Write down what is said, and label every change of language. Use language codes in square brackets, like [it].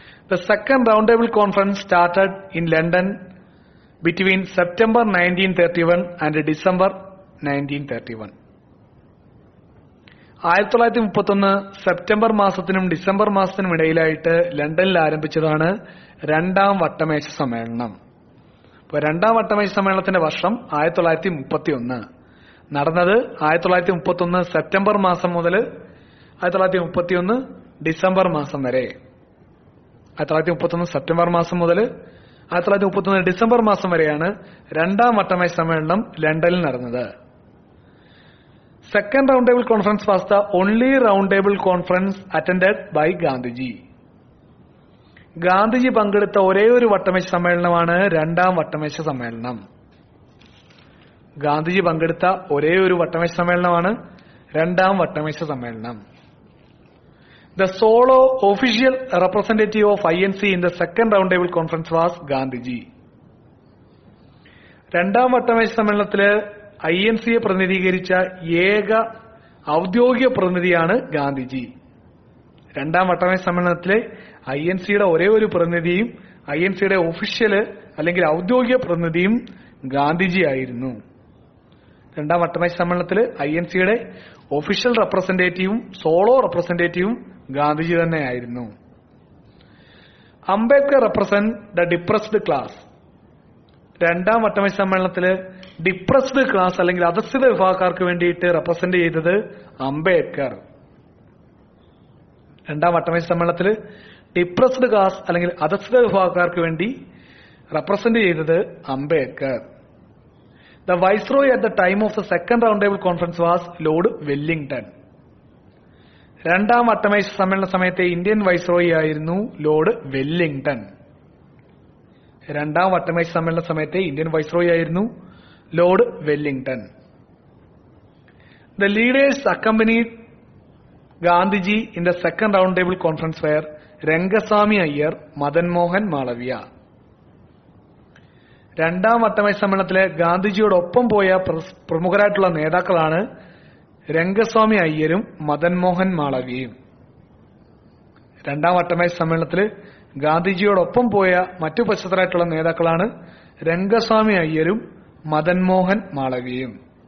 [en] The second roundtable conference started in London between September 1931 and December 1931. [ml] 1931 September മാസത്തിനും December മാസത്തിനും ഇടയിലായിട്ട് ലണ്ടനിൽ ആരംഭിച്ചതാണ് രണ്ടാം വട്ടമേശ സമ്മേളനം. ഇപ്പോൾ രണ്ടാം വട്ടമേശ സമ്മേളനത്തിന്റെ വർഷം 1931. നടന്നത് 1931 സെപ്റ്റംബർ മാസം മുതൽ 1931 ഡിസംബർ മാസം വരെ. 1931 സെപ്റ്റംബർ മാസം മുതൽ 1931 ഡിസംബർ മാസം വരെയാണ് രണ്ടാം വട്ടമേശ സമ്മേളനം ലണ്ടനിൽ നടന്നത്. [en] Second round table conference was the only round table conference attended by Gandhiji. [ml] Gandhiji പങ്കെടുത്ത ഒരേ ഒരു വട്ടമേശ സമ്മേളനമാണ് രണ്ടാം വട്ടമേശ സമ്മേളനം. ഗാന്ധിജി പങ്കെടുത്ത ഒരേ ഒരു വട്ടമേശ സമ്മേളനമാണ് രണ്ടാം വട്ടമേശ സമ്മേളനം. [en] The solo official representative of INC in the second roundtable conference was Gandhiji. [ml] രണ്ടാം വട്ടമേശ സമ്മേളനത്തില് INCയെ പ്രതിനിധീകരിച്ച ഏക ഔദ്യോഗിക പ്രതിനിധിയാണ് ഗാന്ധിജി. രണ്ടാം വട്ടമേശ സമ്മേളനത്തിലെ INCയുടെ ഒരേ ഒരു പ്രതിനിധിയും INCയുടെ ഒഫീഷ്യല് അല്ലെങ്കിൽ ഔദ്യോഗിക പ്രതിനിധിയും ഗാന്ധിജി ആയിരുന്നു. രണ്ടാം വട്ടമേശ സമ്മേളനത്തിൽ INCയുടെ ഒഫീഷ്യൽ റെപ്രസെന്റേറ്റീവും സോളോ റെപ്രസെന്റേറ്റീവും ഗാന്ധിജി തന്നെയായിരുന്നു. Ambedkar [en] Represent the depressed class. [ml] രണ്ടാം വട്ടമേശ സമ്മേളനത്തിൽ ഡിപ്രസ്ഡ് ക്ലാസ് അല്ലെങ്കിൽ അധസ്ഥിത വിഭാഗക്കാർക്ക് വേണ്ടിയിട്ട് റെപ്രസെന്റ് ചെയ്തത് അംബേദ്കർ. രണ്ടാം വട്ടമേശ സമ്മേളനത്തിൽ ഡിപ്രസ്ഡ് ക്ലാസ് അല്ലെങ്കിൽ അധസ്ഥിത വിഭാഗക്കാർക്ക് വേണ്ടി റെപ്രസെന്റ് ചെയ്തത് Ambedkar. [en] The Viceroy at the time of the second roundtable conference was Lord Wellington. [ml] രണ്ടാം വട്ടമേശ സമ്മേളന സമയത്തെ ഇന്ത്യൻ വൈസ്രോയി ആയിരുന്നു ലോർഡ് വെല്ലിംഗ്ടൺ. രണ്ടാം വട്ടമേശ സമ്മേളന സമയത്തെ ഇന്ത്യൻ വൈസ്രോയി ആയിരുന്നു Lord Wellington. [en] The leaders accompanied Gandhiji in the second roundtable conference were Rangaswami Iyer, Madan Mohan Malaviya. [ml] രണ്ടാം വട്ടമേശ സമ്മേളനത്തിലെ ഗാന്ധിജിയോടൊപ്പം പോയ പ്രമുഖരായിട്ടുള്ള നേതാക്കളാണ് രംഗസ്വാമി അയ്യരും മദൻ മോഹൻ മാളവ്യയും. രണ്ടാം വട്ടമേശ സമ്മേളനത്തിൽ ഗാന്ധിജിയോടൊപ്പം പോയ മറ്റു പ്രശസ്തരായിട്ടുള്ള നേതാക്കളാണ് രംഗസ്വാമി അയ്യരും മദൻ മോഹൻ മാളവ്യയും.